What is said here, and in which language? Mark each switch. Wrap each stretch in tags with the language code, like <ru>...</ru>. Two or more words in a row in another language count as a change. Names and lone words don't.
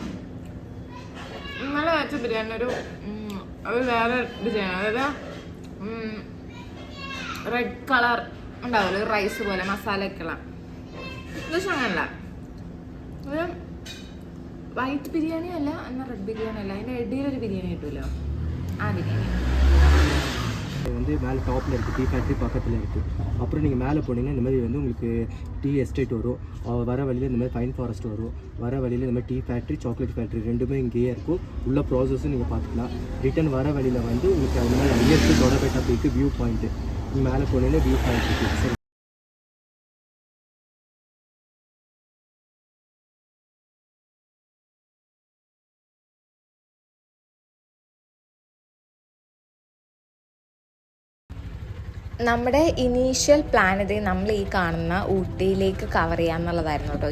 <ml>ഇന്നലെ വെച്ച ബിരിയാണി ഒരു വേറെ ഡിസൈൻ, അതായത് റെഡ് കളർ ഉണ്ടാവുമല്ലോ, ഒരു റൈസ് പോലെ മസാലയൊക്കെയുള്ള. പക്ഷെ അങ്ങനല്ല, ഒരു വൈറ്റ് ബിരിയാണി അല്ല, എന്നാൽ റെഡ് ബിരിയാണി അല്ല, അതിൻ്റെ ഇടയിലൊരു ബിരിയാണി കിട്ടുമല്ലോ, ആ ബിരിയാണി.</ml> <ta>வந்து மேலே டாப்பில் இருக்குது, டீ ஃபேக்ட்ரி பக்கத்தில் இருக்குது. அப்புறம் நீங்கள் மேலே போனீங்கன்னா இந்த மாதிரி வந்து உங்களுக்கு டீ எஸ்டேட் வரும். வர வழியில் இந்த மாதிரி ஃபைன் ஃபாரஸ்ட் வரும். வர வழியில் இந்த மாதிரி டீ ஃபேக்ட்ரி, சாக்லேட் ஃபேக்ட்ரி ரெண்டுமே இங்கேயே இருக்கும். உள்ள ப்ராசஸும் நீங்கள் பார்த்துக்கலாம். ரிட்டன் வர வழியில் வந்து உங்களுக்கு அந்த மாதிரி நியர்ஸ்ட் தொடர்பேட்டா போய்க்கு வியூ பாயிண்ட்டு, நீங்கள் மேலே போனீங்கன்னா வியூ பாயிண்ட் இருக்குது.</ta> <ml>നമ്മുടെ ഇനീഷ്യൽ പ്ലാൻ ഇത് നമ്മൾ ഈ കാണുന്ന ഊട്ടിയിലേക്ക് കവർ ചെയ്യാന്നുള്ളതായിരുന്നു കേട്ടോ.</ml>